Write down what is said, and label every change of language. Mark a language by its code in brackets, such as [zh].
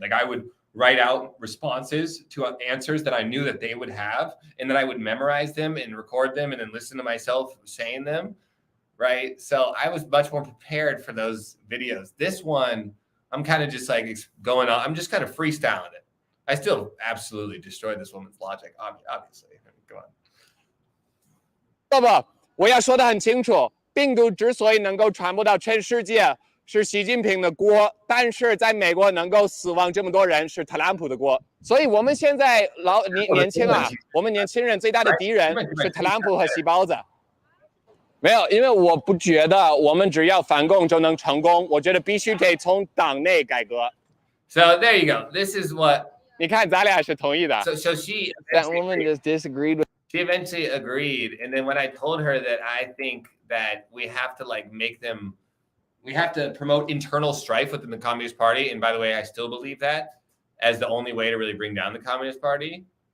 [en] Like, I would write out responses to answers that I knew that they would have, and then I would memorize them and record them and then listen to myself saying them, right? So I was much more prepared for those videos. This one, I'm kind of just like going on. I'm just kind of freestyling it. I still absolutely destroyed this woman's logic, obviously. Go on. [zh] 不，我要说的很清楚，病毒之所以能够传播到全世界，是习近平的锅，但是在美国能够死亡这么多人是特朗普的锅。所以我们现在年轻啊，我们年轻人最大的敌人是特朗普和细胞子。没有，因为我不觉得我们只要反共就能成功，我觉得必须得从党内改革。 [en] So there you go. This is what. [zh] 你看，咱俩是同意的。 [en] So she. That woman just disagreed with. She eventually agreed, and then when I told her that I think that we have to like make them, we have to promote internal strife within the Communist Party, and by the way, I still believe that as the only way to really bring down the Communist Party.